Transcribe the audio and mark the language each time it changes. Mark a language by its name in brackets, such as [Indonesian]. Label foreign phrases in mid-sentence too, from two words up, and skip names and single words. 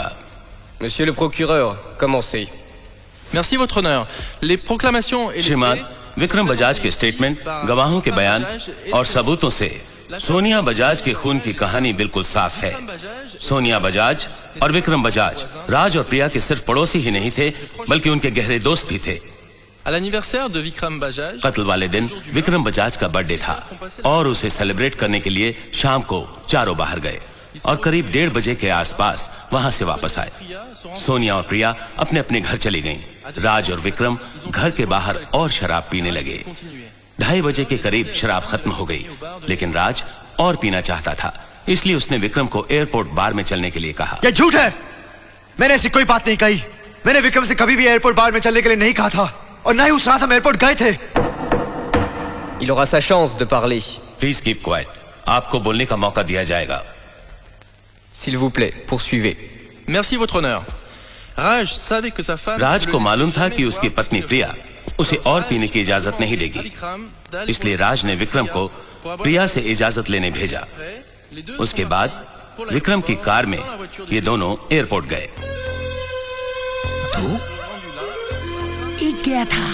[French] Monsieur le procureur, commencez. Merci votre honneur. Les proclamations et les [Hindi] श्रीमान विक्रम बजाज के स्टेटमेंट, गवाहों के बयान और सबूतों से सोनिया बजाज के खून की कहानी बिल्कुल साफ है। सोनिया बजाज और विक्रम बजाज राज और प्रिया के सिर्फ पड़ोसी ही नहीं थे, बल्कि उनके गहरे दोस्त भी थे। [French] À l'anniversaire de Vikram Bajaj, [Hindi] कत्ल वाले दिन विक्रम बजाज का बर्थडे था और उसे सेलिब्रेट करने के लिए शाम को चारों बाहर गए और करीब 1:30 बजे के आसपास वहां से वापस आए। सोनिया और प्रिया अपने अपने घर चली गईं। राज और विक्रम घर के बाहर और शराब पीने लगे। 2:30 बजे के करीब शराब खत्म हो गई, लेकिन राज और पीना चाहता था, इसलिए उसने विक्रम को [English] airport bar [Hindi] में चलने के लिए कहा। यह झूठ है, मैंने ऐसी कोई बात नहीं कही। मैंने विक्रम से कभी भी [English] airport bar [Hindi] में चलने के लिए नहीं कहा था, और ना ही उस रात हम एयरपोर्ट गए थे। [French] Il aura sa chance de parler. [English] please keep quiet, [Hindi] आपको बोलने का मौका दिया जाएगा। [French] S'il vous plaît, poursuivez. merci votre honneur. Raj savait que sa femme. [Hindi] राज को मालूम था कि उसकी पत्नी प्रिया उसे और पीने की इजाजत नहीं देगी, इसलिए राज ने विक्रम को प्रिया से इजाजत लेने भेजा। उसके बाद विक्रम की कार में ये दोनों एयरपोर्ट गए। गया था।